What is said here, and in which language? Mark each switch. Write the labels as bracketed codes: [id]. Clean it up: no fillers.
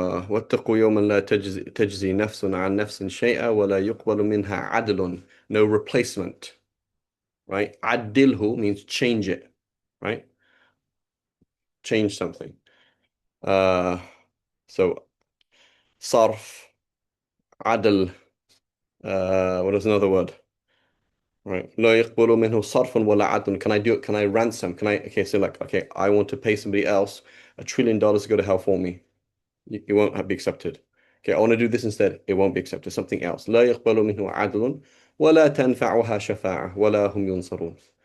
[ar] واتقوا يوما لا تجزي نفس عن نفس شيئا ولا يقبل منها عدل. [en] No replacement. Right? عدله means change it. Right? Change something. Uh, so صرف, عدل. What is another word? Right. [ar] لا يقبل منه صرف ولا عدل. [en] Can I do it? Can I ransom? Okay, so like, okay, I want to pay somebody else $1 trillion to go to hell for me. It won't be accepted. Okay, I want to do this instead. It won't be accepted. Something else. [ar] لا يقبل منه عدل ولا تنفعها شفاعة ولا هم ينصرون.